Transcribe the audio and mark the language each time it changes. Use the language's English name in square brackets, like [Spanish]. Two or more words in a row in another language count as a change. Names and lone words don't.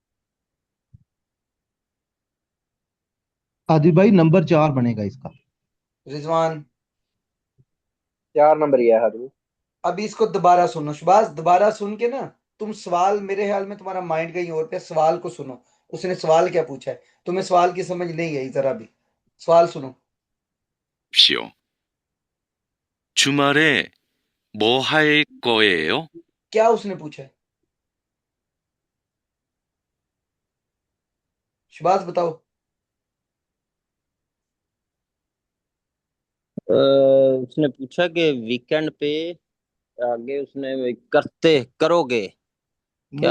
[Hindi] आदिल भाई नंबर 4 बनेगा इसका। रिजवान। 4 नंबर ही है हादी भाई। अभी इसको दोबारा सुनो शुबाज, दोबारा सुन के ना तुम सवाल, मेरे ख्याल में तुम्हारा माइंड कहीं और पे, सवाल को सुनो। उसने सवाल क्या पूछा है, तुम्हें सवाल की समझ नहीं आई जरा भी। सवाल सुनो। [Korean] 시오. 주말에 뭐 할 거예요? [Hindi] क्या उसने पूछा है, शुबाज बताओ। उसने पूछा कि वीकेंड पे, आगे उसने करते करोगे, क्या